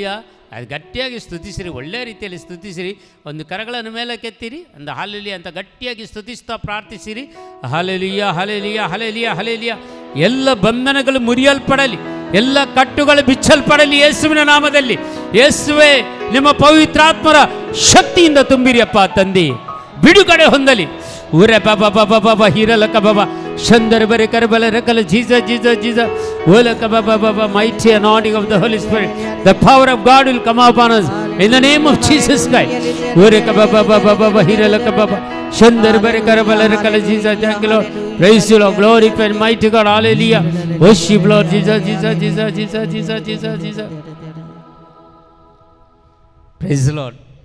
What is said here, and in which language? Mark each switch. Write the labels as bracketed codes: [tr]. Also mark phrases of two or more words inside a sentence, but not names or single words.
[kn] ಅದು ಗಟ್ಟಿಯಾಗಿ ಸ್ತುತಿಸಿರಿ, ಒಳ್ಳೆಯ ರೀತಿಯಲ್ಲಿ ಸ್ತುತಿಸಿರಿ. ಒಂದು ಕರಗಳನ್ನು ಮೇಲೆ ಕೆತ್ತಿರಿ, ಒಂದು ಹಾಲೆಲೂಯ ಅಂತ ಗಟ್ಟಿಯಾಗಿ ಸ್ತುತಿಸ್ತಾ ಪ್ರಾರ್ಥಿಸಿರಿ. ಹಾಲೆಲೂಯ, ಹಾಲೆಲೂಯ, ಹಾಲೆಲೂಯ, ಹಾಲೆಲೂಯ. ಎಲ್ಲ ಬಂಧನಗಳು ಮುರಿಯಲ್ಪಡಲಿ, ಎಲ್ಲ ಕಟ್ಟುಗಳು ಬಿಚ್ಚಲ್ಪಡಲಿ ಯೇಸುವಿನ ನಾಮದಲ್ಲಿ. ಯೇಸುವೇ, ನಿಮ್ಮ ಪವಿತ್ರಾತ್ಮರ ಶಕ್ತಿಯಿಂದ ತುಂಬಿರಿಯಪ್ಪ ತಂದೆ, ಬಿಡುಗಡೆ ಹೊಂದಲಿ. ಊರೆ ಬಾಬಾ ಬಾಬಾ ಬಾಬಾ ಹೀರಲಕ ಬಾಬಾ ಶಂದರ ಬರೆ ಕರಬಲ ರಕಲ ಜೀಸ ಜೀಸ ಜೀಸ ಓಲಕ ಬಾಬಾ ಬಾಬಾ [en] mighty anointing of the Holy Spirit, the power of God will come upon us in the name of Jesus Christ. ಊರೆ ಬಾಬಾ ಬಾಬಾ ಬಾಬಾ ಹೀರಲಕ ಬಾಬಾ ಶಂದರ ಬರೆ ಕರಬಲ ರಕಲ ಜೀಸ. Thank you Lord, praise you Lord, glorify and mighty God, hallelujah, worship Lord Jesus, Jesus, Jesus, Jesus, Jesus, Jesus, Jesus. Praise the Lord.